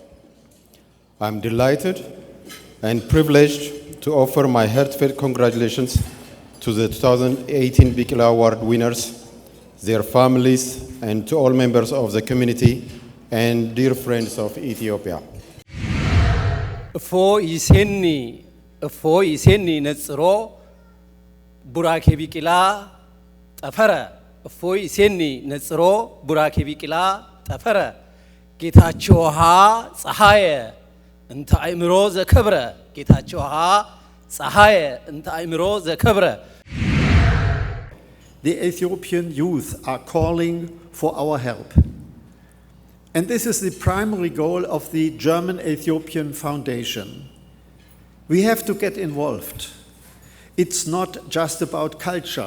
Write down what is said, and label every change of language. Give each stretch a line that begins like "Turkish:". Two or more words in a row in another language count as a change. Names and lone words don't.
English: I'm delighted and privileged to offer my heartfelt congratulations to the 2018 Bikila Award winners, their families, and to all members of the community and dear friends of Ethiopia.
Geez: እፎ ይሴኒ ነጽሮ ቡራኬ ቢቂላ ጠፈረ እፎ ይሴኒ ነጽሮ ቡራኬ ቢቂላ ጠፈረ ጌታቸው ፀሐየ እንተ አእምሮ ዘከብረ ጌታቸው ፀሐየ እንተ አእምሮ ዘከብረ.
English: The Ethiopian youth are calling for our help. And this is the primary goal of the German-Ethiopian Foundation. We have to get involved. It's not just about culture.